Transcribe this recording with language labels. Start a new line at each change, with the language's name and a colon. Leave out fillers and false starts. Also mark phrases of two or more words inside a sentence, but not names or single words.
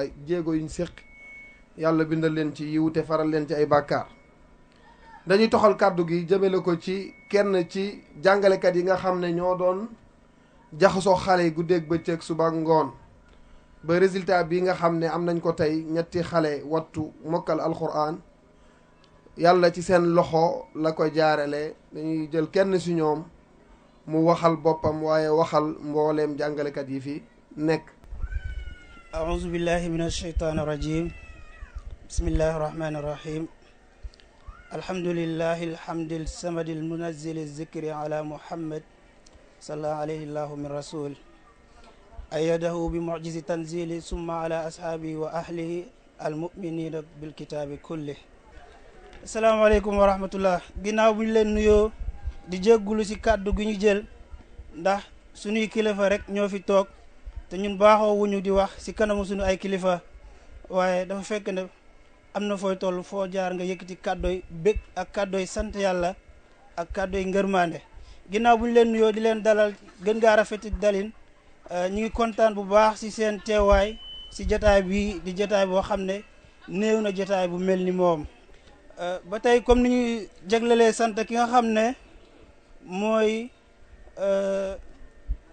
Wolof: jéego yuñ séq yàlla bindal leen ci yiw te faral leen ci ay bàkkaar dañuy toxal kàddu gi jëmale ko ci kenn ci jàngalekat yi nga xam ne ñoo doon jaxasoo xale yi guddeeg bëccëg suba ak ngoon ba résultat bi nga xam ne am nañ ko tey ñetti xale wattu mokkal alquran yàlla ci seen loxo la ko jaarale dañuy jël kenn si ñoom mu waxal boppam waaye waxal mbooleem jàngalekat yi fi nekk.
Arabic: أعوذ بالله من الشيطان الرجيم بسم الله الرحمن الرحيم الحمد لله الحمد الصمد المنزل الذكر على محمد صلى الله عليه الله من رسول أيده بمعجز تنزيل ثم على أصحابه وأهله المؤمنين بالكتاب كله السلام عليكم ورحمة الله
Wolof: ginnaaw bu ñu leen nuyoo di jéggulu ci kàddu gi ñu jël ndax suñuy kilifa rek ñoo fi toog te ñun baaxoo wuñu di wax ci kanamu suñu ay kilifa waaye dafa fekk ne am na fooy toll foo jaar nga yëkkati kàddooy bég ak kàddooy sant yàlla ak kàddooy ngërmande ginnaaw bu ñu leen nuyoo di leen dalal gën ngaa rafeti dalin ñu ngi kontaan bu baax ci seen teewaay ci jotaay bi di jotaay boo xam ne néew na jotaay bu mel ni moom ba tey comme ni ñuy jaglelee sant ki nga xam ne mooy